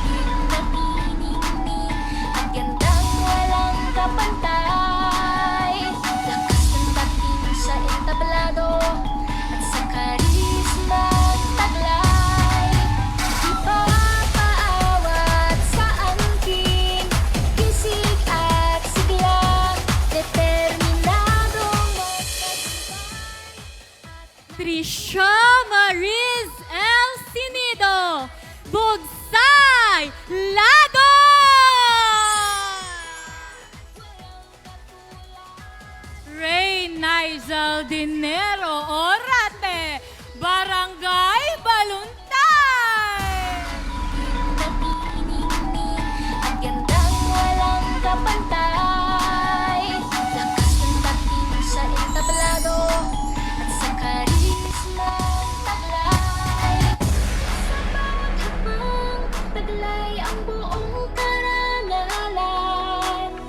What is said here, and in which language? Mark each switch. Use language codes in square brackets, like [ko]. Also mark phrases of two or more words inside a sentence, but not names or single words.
[tl] at gandang walang kapantay, lakas ng dating sa entablado, at sa karisma taglay. Di pa paawat sa angking kisig at sigla, determinadong magtagumpay. Trisha Mariz El Sinido, Bugsay Lado. Ray Nigel Dinero Orate, Barangay Baluntay. At gandang walang kapantay, lakas ng dating sa entablado, at sa karisma taglay. Sa bawat hakbang, taglay ang buong karangalan.